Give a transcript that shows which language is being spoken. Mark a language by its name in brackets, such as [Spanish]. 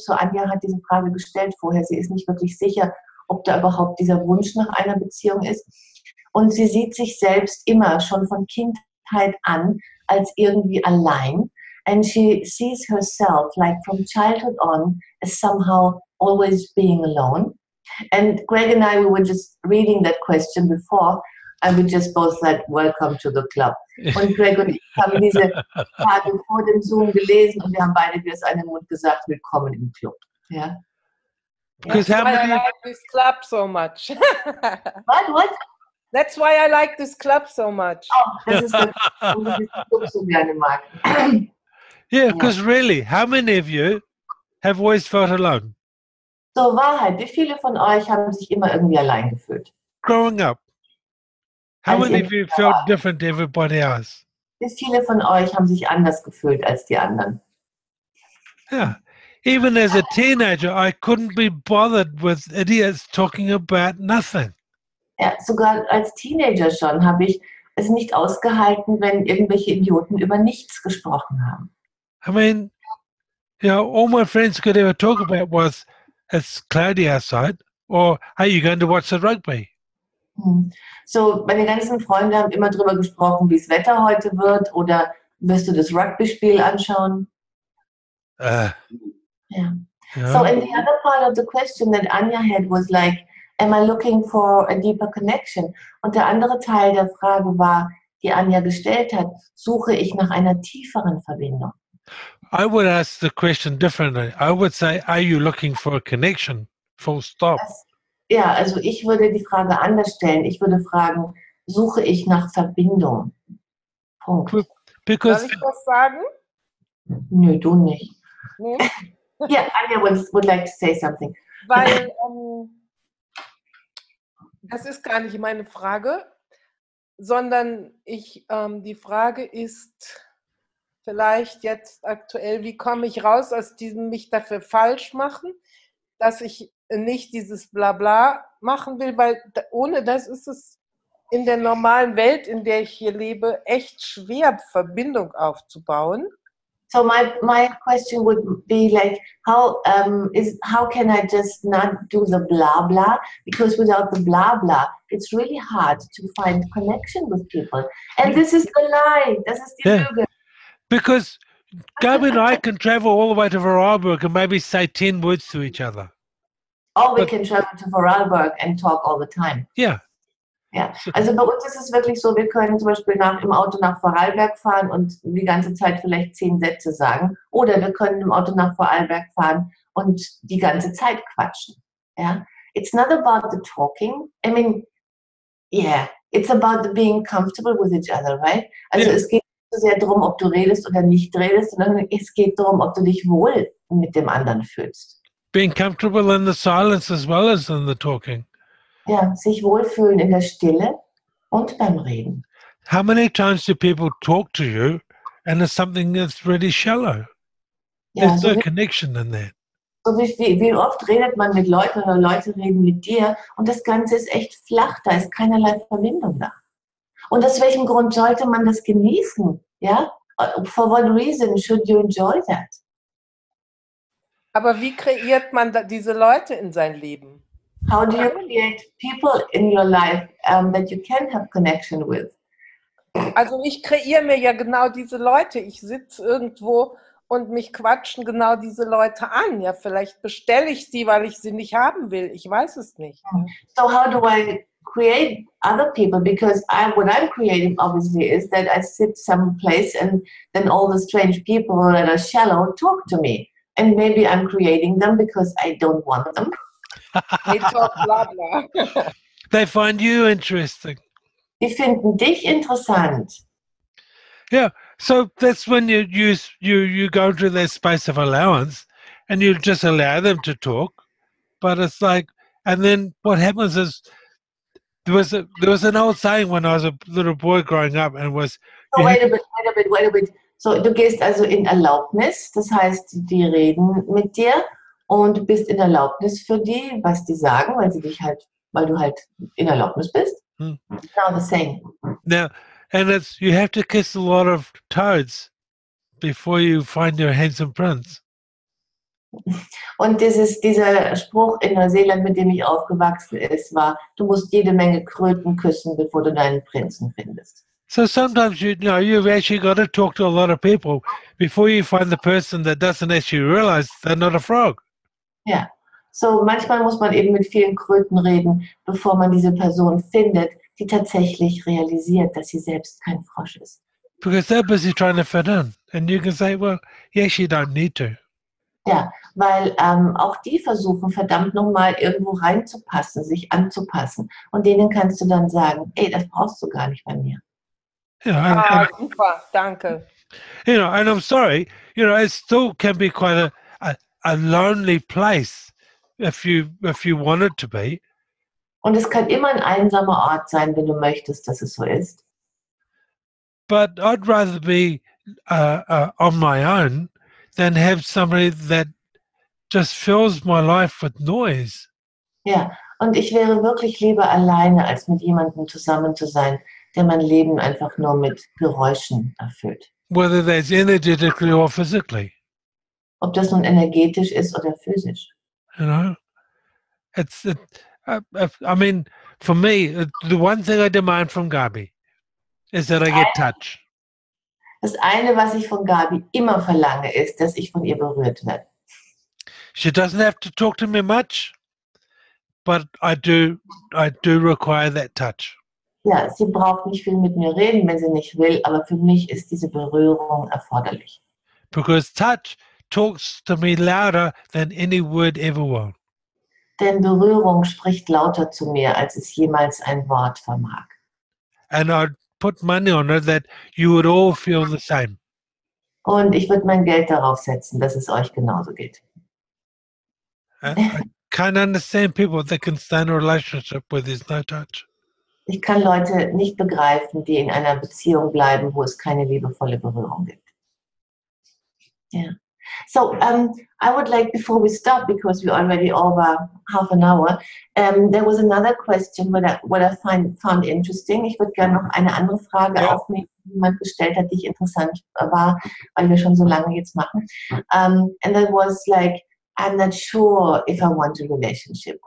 [German] So Anja hat diese Frage gestellt vorher. Sie ist nicht wirklich sicher, ob da überhaupt dieser Wunsch nach einer Beziehung ist. Und sie sieht sich selbst immer schon von Kindheit an als irgendwie allein. [English] And she sees herself, like from childhood on, as somehow always being alone. And Greg and I, we were just reading that question before, and we just both said, welcome to the club. [German] Und Greg und ich haben diese Frage vor dem Zoom gelesen und wir haben beide wie aus einem Mund gesagt, willkommen im Club. Ja. [English] Because That's how why I many? like this club so much. What? That's why I like this club so much. [German] Oh, das ist das, was ich diesen Club so gerne mag. [English] Yeah, because really, how many of you have always felt alone? [German] So, Wahrheit, wie viele von euch haben sich immer irgendwie allein gefühlt? [English] Growing up, how [German] Als [English] many of you felt different to everybody else? [German] Wie viele von euch haben sich anders gefühlt als die anderen? [English] Yeah. Even as a teenager, I couldn't be bothered with idiots talking about nothing. [German] Ja, sogar als Teenager schon habe ich es nicht ausgehalten, wenn irgendwelche Idioten über nichts gesprochen haben. [English] I mean, you know, all my friends could ever talk about was, it's cloudy outside, or, hey, you going to watch the rugby? [German] So, meine ganzen Freunde haben immer darüber gesprochen, wie das Wetter heute wird, oder wirst du das Rugby-Spiel anschauen? [English] Yeah. So, and the other part of the question that Anja had was like, am I looking for a deeper connection? [German] Und der andere Teil der Frage war, die Anja gestellt hat, suche ich nach einer tieferen Verbindung? [English] I would ask the question differently. I would say, are you looking for a connection? Full stop. [German] Ja, also ich würde die Frage anders stellen. Ich würde fragen, suche ich nach Verbindung? Punkt. [English] Because [German] Darf ich was sagen? Nö, du nicht. Nee? [English] Ja, Anja would like to say something. [German] Weil das ist gar nicht meine Frage, sondern die Frage ist vielleicht jetzt aktuell, wie komme ich raus aus diesem mich dafür falsch machen, dass ich nicht dieses Blabla machen will, weil ohne das ist es in der normalen Welt, in der ich hier lebe, echt schwer, Verbindung aufzubauen. [English] So my question would be like, how can I just not do the blah blah? Because without the blah blah, it's really hard to find connection with people. And this is the lie. [German] Das ist die Lüge. [English] Because Gabi and I can travel all the way to Vorarlberg and maybe say 10 words to each other. Or we can travel to Vorarlberg and talk all the time. Yeah. [German] Ja, also bei uns ist es wirklich so, wir können zum Beispiel im Auto nach Vorarlberg fahren und die ganze Zeit vielleicht 10 Sätze sagen. Oder wir können im Auto nach Vorarlberg fahren und die ganze Zeit quatschen. Ja? [English] it's not about the talking. I mean, yeah, it's about the being comfortable with each other, right? [German] Also [English] Yeah. [German] es geht nicht so sehr darum, ob du redest oder nicht redest, sondern es geht darum, ob du dich wohl mit dem anderen fühlst. [English] Being comfortable in the silence as well as in the talking. [German] Ja, sich wohlfühlen in der Stille und beim Reden. [English] How many times do people talk to you and it's something that's really shallow? [German] Ja, [English] There's so no [German] wie, [English] connection in that. [German] so wie oft redet man mit Leuten oder Leute reden mit dir und das Ganze ist echt flach, da ist keinerlei Verbindung da. Und aus welchem Grund sollte man das genießen? Ja? [English] For what reason should you enjoy that? [German] Aber wie kreiert man diese Leute in sein Leben? [English] How do you create people in your life that you can have connection with? [German] Also ich kreiere mir ja genau diese Leute. Ich sitze irgendwo und mich quatschen genau diese Leute an. Ja, vielleicht bestelle ich sie, weil ich sie nicht haben will. Ich weiß es nicht. [English] So how do I create other people? Because what I'm creating obviously is that I sit someplace and then all the strange people that are shallow talk to me. And maybe I'm creating them because I don't want them. They talk bla bla. They find you interesting. [German] Die finden dich interessant. [English] Yeah. So that's when you go to that space of allowance and you just allow them to talk. But it's like, and then what happens is there was an old saying when I was a little boy growing up, and it was So wait a bit. [German] So du gehst also in Erlaubnis, das heißt, die reden mit dir und du bist in Erlaubnis für die, was die sagen, weil du halt in Erlaubnis bist. Hmm. [English] Now the same. Now, and it's you have to kiss a lot of toads before you find your handsome prince. [German] Und dieser Spruch in Neuseeland, mit dem ich aufgewachsen ist, war, du musst jede Menge Kröten küssen, bevor du deinen Prinzen findest. [English] So sometimes you've actually got to talk to a lot of people before you find the person that doesn't actually realize they're not a frog. [German] Ja, so manchmal muss man eben mit vielen Kröten reden, bevor man diese Person findet, die tatsächlich realisiert, dass sie selbst kein Frosch ist. [English] Because they're busy trying to fit in. And you can say, well, you actually don't need to. [German] Ja, weil auch die versuchen, verdammt nochmal irgendwo reinzupassen, sich anzupassen. Und denen kannst du dann sagen, ey, das brauchst du gar nicht bei mir. Super, danke. [English] And I'm sorry, it still can be quite a lonely place if you want it to be. [German] Und es kann immer ein einsamer Ort sein, wenn du möchtest, dass es so ist. [English] But I'd rather be on my own than have somebody that just fills my life with noise. [German] Ja, und ich wäre wirklich lieber alleine, als mit jemandem zusammen zu sein, der mein Leben einfach nur mit Geräuschen erfüllt. [English] Whether that's energetically or physically. [German] Ob das nun energetisch ist oder physisch. [English] I mean, for me, the one thing I demand from Gabi is that I get touch. [German] Das eine, was ich von Gabi immer verlange, ist, dass ich von ihr berührt werde. [English] She doesn't have to talk to me much, but I do require that touch. [German] Ja, sie braucht nicht viel mit mir reden, wenn sie nicht will, aber für mich ist diese Berührung erforderlich. [English] Because touch talks to me louder than any word ever will. [German] Denn Berührung spricht lauter zu mir, als es jemals ein Wort vermag. [English] And I'd put money on it that you would all feel the same. [German] Und ich würde mein Geld darauf setzen, dass es euch genauso geht. [English] I can't understand people that can stay in a relationship where there's no touch. [German] Ich kann Leute nicht begreifen, die in einer Beziehung bleiben, wo es keine liebevolle Berührung gibt. [English] Yeah. So I would like, before we stop, because we're already over half an hour, there was another question what I found interesting. [German] Ich würde gerne noch eine andere Frage aufnehmen, die jemand gestellt hat, die interessant war, weil wir schon so lange jetzt machen. [English] And that was like, I'm not sure if I want a relationship.